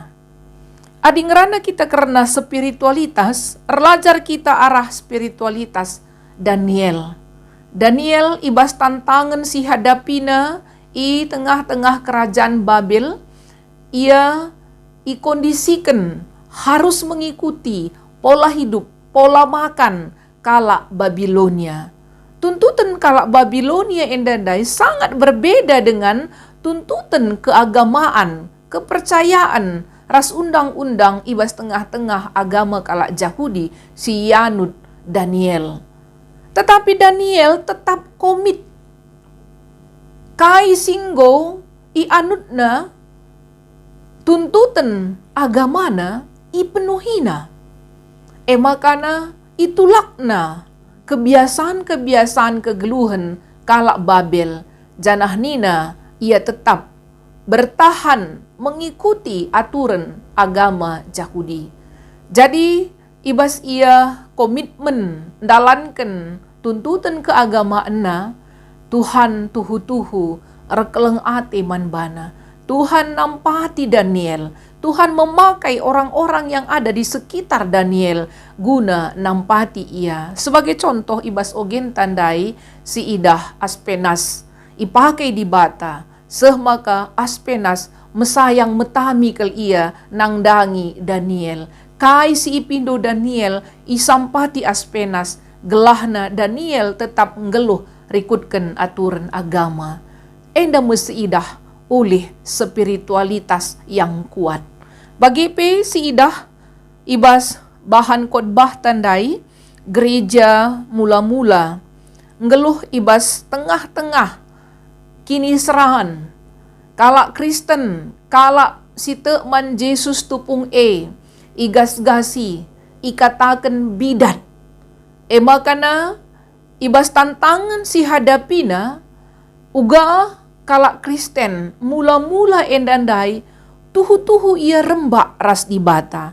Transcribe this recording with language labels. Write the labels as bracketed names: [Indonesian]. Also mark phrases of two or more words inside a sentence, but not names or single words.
[Batak Karo] Adi ngerana kita karena spiritualitas, erlajar kita arah spiritualitas Daniel. Daniel ibas tantangan si hadapina i tengah-tengah kerajaan Babel. [Indonesian] Ia ikondisikan harus mengikuti pola hidup, pola makan kala Babilonia. tuntutan kalak Babilonia endandai sangat berbeda dengan tuntutan keagamaan, kepercayaan, [Batak Karo] ras undang-undang ibas tengah-tengah agama kalak Yahudi, si Yanut Daniel. [Indonesian] Tetapi Daniel tetap komit. [Batak Karo] Kai singgo ianutna tuntutan agamana ipenuhina. Makana itulakna kebiasaan-kebiasaan kegeluhan kalak Babel. Janah nina [Indonesian] ia tetap bertahan mengikuti aturan agama Yahudi. [Batak Karo] Jadi ibas ia komitmen dalankan [Indonesian] tuntutan keagamaan [Batak Karo] na Tuhan tuhu-tuhu rekeleng ate manbana. [Indonesian] Tuhan nampati Daniel. Tuhan memakai orang-orang yang ada di sekitar Daniel guna nampati ia. Sebagai contoh [Batak Karo] ibas ogen tandai si idah Aspenas ipakai di bata. Maka Aspenas mesayang metami kel ia nangdangi Daniel. Kai si ipindo Daniel isampati Aspenas gelahna Daniel tetap ngeluh rikutkan aturan agama. Enda mesidah [Indonesian] oleh spiritualitas yang kuat. [Batak Karo] Bagi si idah ibas bahan khotbah tandai gereja mula-mula ngeluh ibas tengah-tengah kini serahan kalak Kristen kalak site man Yesus tupung igas-gasi ikatakan bidat makana ibas tantangan si hadapina uga kalak Kristen mula-mula endandai tuhu-tuhu ia rembak ras di bata.